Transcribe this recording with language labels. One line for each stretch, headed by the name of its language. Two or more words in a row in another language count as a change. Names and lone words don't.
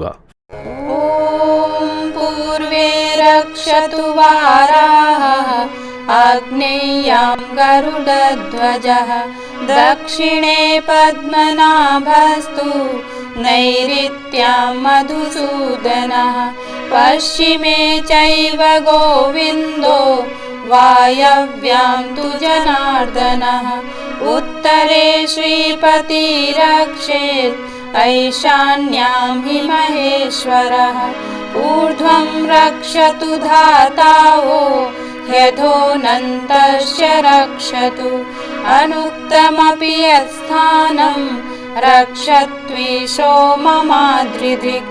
Sanskrit: ഓം പൂർവേ രക്ഷതു വാരാഹ ആഗ്നേയാം ഗരുഡധ്വജഃ ദക്ഷിണേ പദ്മനാഭസ്തു നൈഋത്യാം മധുസൂദനഃ പശ്ചിമേ ചൈവ ഗോവിന്ദോ വായവ്യാം തു ജനാർദനഃ उत्तरे श्रीपतिरक्षेत् ऐशान्यां हि महेश्वरः ऊर्ध्वं रक्षतु धातावो ह्यधोऽनन्तश्च रक्षतु अनुक्तमपि यत्स्थानं रक्षत्विषो ममाद्रिधिक्